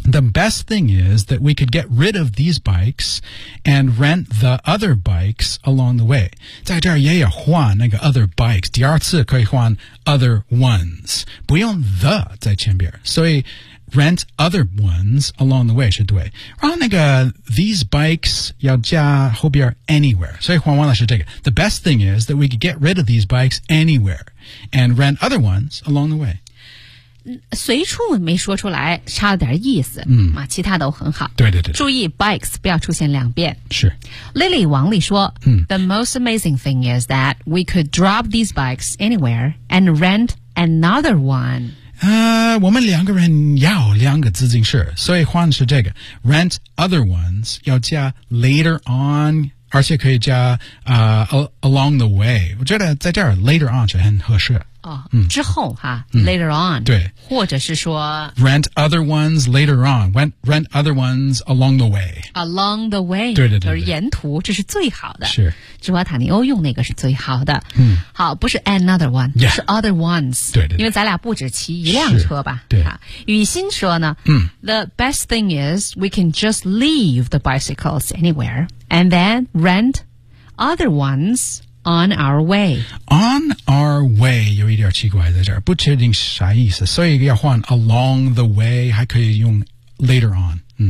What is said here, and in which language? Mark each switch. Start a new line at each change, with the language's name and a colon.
English: The best thing is that we could get rid of these bikes and rent the other bikes along the way
Chinese: 在这儿也有换那个
English: other bikes
Chinese: 第二次可以换
English: other ones 不用 the 在前边所以Rent other ones along the way 是对然后那个 These bikes 要加后边 anywhere
Chinese: 所以换完了是这个
English: The best thing is that we could get rid of these bikes anywhere And rent other ones along the way
Chinese: 随处没说出来差了点意思、其他都很好对对 对, 对注意 bikes 不要出现两遍是
English: Lily 王丽说、The most amazing thing is that we could drop these bikes anywhere And rent another one We have two people who need two bikes. So the change is this. Rent other ones.
Chinese: 要加
English: later on.
Chinese: 而且可以加、
English: along the way.
Chinese: 我觉得在这儿
English: later on
Chinese: 是很合适。之后哈、
English: later on.
Chinese: 对。或者是说
English: Rent other ones later on. Rent other ones along the way. Along the way.
Chinese: 对对 对, 对。就是沿途这是最好的。是。芝华塔尼欧用那个是最好的。好不是
English: another one, yeah,
Chinese: 是
English: other ones.
Chinese: 对 对, 对。因为咱俩不止骑一辆车吧。对。
English: 雨欣说呢、The best thing is we can just leave the bicycles anywhere and then rent other ones. On our way. On our way,
Chinese: 有一点奇怪在这儿，不确定啥意思，所以要换
English: along the way,
Chinese: 还可以用
English: later on.